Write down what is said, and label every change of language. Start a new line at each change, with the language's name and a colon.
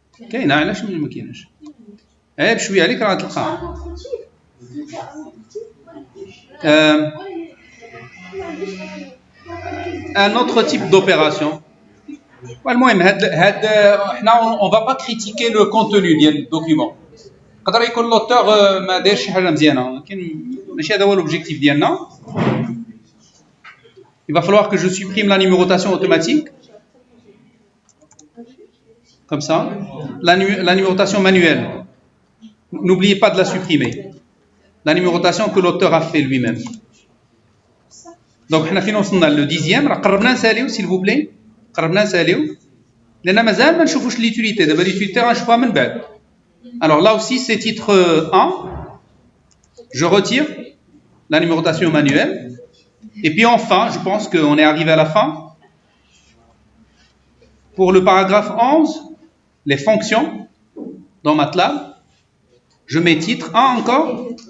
Arabic: كاين علاش ما كاينش بشويه عليك راه تلقاه
French: un autre type d'opération.
Arabic: المهم هاد احنا
French: on va pas critiquer le contenu
Arabic: ديال الدوكيومون. قدر يكون لوتور ما دارش شي حاجه مزيانه ولكن ماشي هذا هو
French: l'objectif
Arabic: ديالنا.
French: Il va falloir que je supprime la numérotation automatique. Comme ça. La numérotation manuelle. N'oubliez pas de la supprimer. La numérotation que l'auteur a fait lui-même. Donc,
Arabic: حنا فين وصلنا
French: le 10e.
Arabic: راه قربنا نساليو
French: s'il vous plaît.
Arabic: قربنا نساليو. لأن مازال ما نشوفوش
French: l'utilité.
Arabic: دابا l'utilité غنشوفها من بعد.
French: Alors là aussi, c'est titre 1. Je retire la numérotation manuelle. Et puis enfin, je pense qu'on est arrivé à la fin. Pour le paragraphe 11, les fonctions dans MATLAB, je mets titre 1 encore.